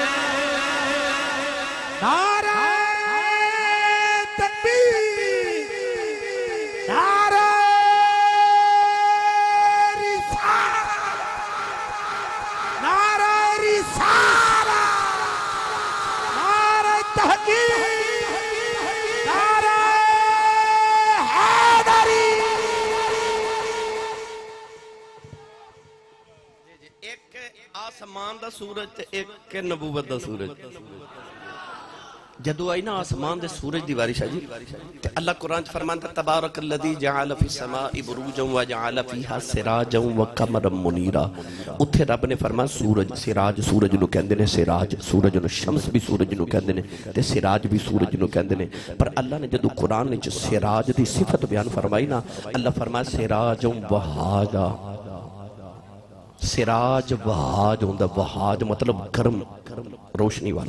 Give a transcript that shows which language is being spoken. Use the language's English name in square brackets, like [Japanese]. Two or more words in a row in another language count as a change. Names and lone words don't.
[Urdu] نعرہ تکبیر نعرہ رسالت نعرہ رسالت نعرہ تحقیق نعرہ حیدری [Punjabi] دا سورج تے اک کہ نبوت دا سورج. جدوں آئی نا آسمان دے سورج دی بارش جی تے اللہ قرآن چ فرماندا [Arabic] تبارك الذي جعل في السماء بروجا وجعل فيها سراجا وقمرا منيرا. [Punjabi] اوتھے رب نے فرمایا سورج سراج سورج نوں کہندے نے، سراج سورج نوں، شمس بھی سورج نوں کہندے نے تے سراج بھی سورج نوں کہندے نے. پر اللہ نے جدوں قرآن وچ سراج دی صفت بیان فرمائی نا، اللہ فرمایا [Arabic] سراجا وهاجا. [Punjabi] سراج وہاج ہوندا، وہاج مطلب گرم روشنی والا.